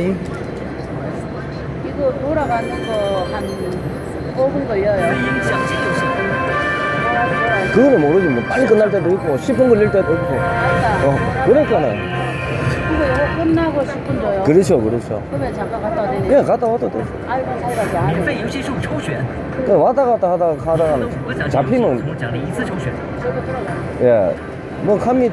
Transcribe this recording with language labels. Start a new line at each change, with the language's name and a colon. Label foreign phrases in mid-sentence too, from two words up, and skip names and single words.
Korean: 이거 돌아가는 거 한 5분 걸려요. 그거는 모르지. 뭐 빨리 끝날 때도 있고 10분 걸릴 때도 있고. 그러니까는. 이거 끝나고 10분 줘요. 그렇죠, 그렇죠. 그러면 잠깐 갔다 와야 되네. 예, 갔다 와도 돼. 알바 살바지 안 해.
Chinese: 免费游戏数抽选，
Korean: 그 왔다 갔다 하다가
Chinese: 5 个奖励游戏
Korean: 잡히면
Chinese: 总奖励一次抽选，
Korean: 저도 들어가. 예, 뭐 갑니다.